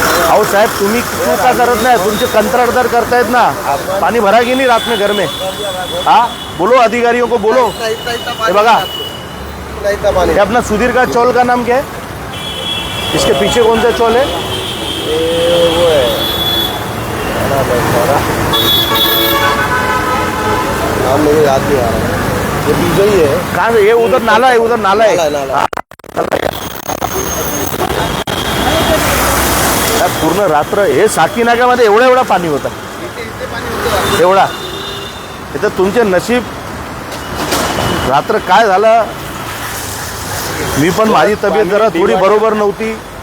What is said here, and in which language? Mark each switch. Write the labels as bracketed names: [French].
[Marathi] अहो साहेब तुम्ही क्यों का करत नाही? तुमचे कंत्राटदार करतायत ना. [Hindi] पानी भरा की नहीं रात में घर में? हाँ बोलो, अधिकारियों को बोलो. ये बघा, ये अपना सुधीर का चौल का नाम क्या है? इसके पीछे कौन सा चौल है? वो है नाम मेरे याद नहीं आ रहा. ये पीछे ही है. कहाँ से? ये उधर नाला है, उधर नाला है. नाला. [Marathi] पूर्ण रात्र हे साकी नाक्यामध्ये एवढा पाणी होतं. एवढा इथं तुमचे नशीब. रात्र काय झालं, मी पण माझी तब्येत जरा थोडी बरोबर नव्हती.